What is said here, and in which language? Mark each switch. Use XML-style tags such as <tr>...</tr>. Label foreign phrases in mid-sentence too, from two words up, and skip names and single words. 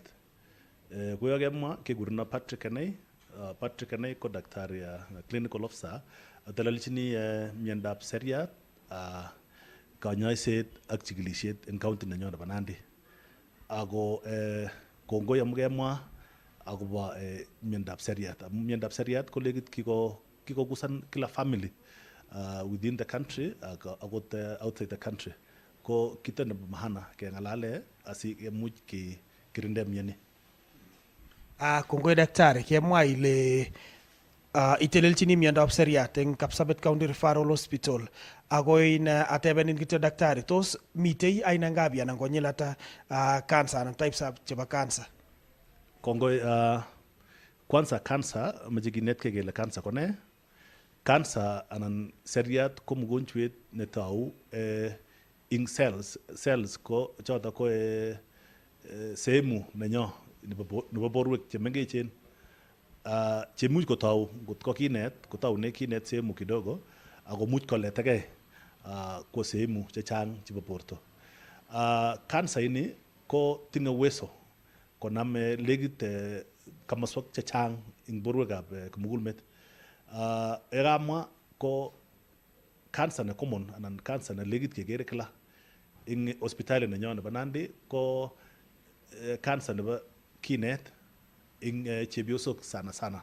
<kln>Koyo kemwa kekureno Patrick Kenei. Patrick Kenei ko daktari</kln> <en>clinical officer</en> <kln>telelchini miondab seriat, kanyoiset ak chikilisiet en county nenyon nebo Nandi. Ako kongoi amu kemwa akobo miondab seriat. Amu miondab seriat ko legit kikogusan kila</kln> <en>family within the country</en> <kln>akot</kln> <en>outside the country.</en> <kln>Ko kito nebo maana keng'alale asikemuch kirinde mioni. Kongoi daktari, kemwa ile itelelchini miondab seriat eng Kapsabet County Referral Hospital. Ako atebenin kityo daktari, tos mitei</kln> <sw>aina ngapi</sw> <kln>anan konyil ata cancer anan types chebo cancer? Kongoi, kwanza cancer, mache kinetkei kele cancer ko ne? Cancer anan seriat ko mgonjwet netau ing cells ko choto ko sehemu nenyo nebo borwek chemengechen chemuch kotau ngot ko kinet kotaune kinet</kln> <sw>sehemu kidogo</sw> <kln>ako much koletegei</kln> <sw>kwa sehemu</sw> <kln>chechang chebo borto. Cancer ini ko tinye uwezo konam legit kamaswek chechang ing borwekab kimugulmet. Ekamwa ko cancer ne common anan cancer ne legit kekere kila ing hospitali nenyo nebo Nandi ko cancer nebo kinet ing chebiosok sana.</kln>